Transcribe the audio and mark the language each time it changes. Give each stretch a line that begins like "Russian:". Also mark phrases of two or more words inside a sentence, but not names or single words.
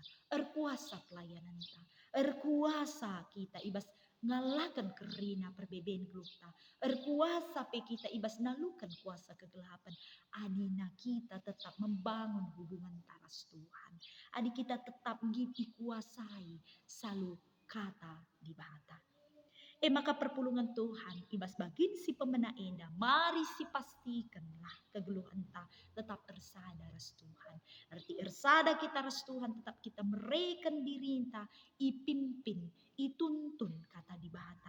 Batak Karo: Erkuasa pelayanan ta, erkuasa kita ibas ngalakan kerina perbedaan geluh ta, erkuasa pe kita ibas nalukan kuasa kegelapan.
Indonesian: Adina kita tetap membangun
Batak Karo: hubungan taras Tuhan.
Indonesian: Adi kita tetap dikuasai selalu
Batak Karo: kata di bata. Maka perpulungan Tuhan ibas bagin si pemena enda,
Indonesian: mari si pastikanlah
Batak Karo: kegeluhan ta tetap ersada ras Tuhan. Arti ersada kita ras Tuhan, tetap kita mereken diri ta, ipimpin, ituntun kata di bata.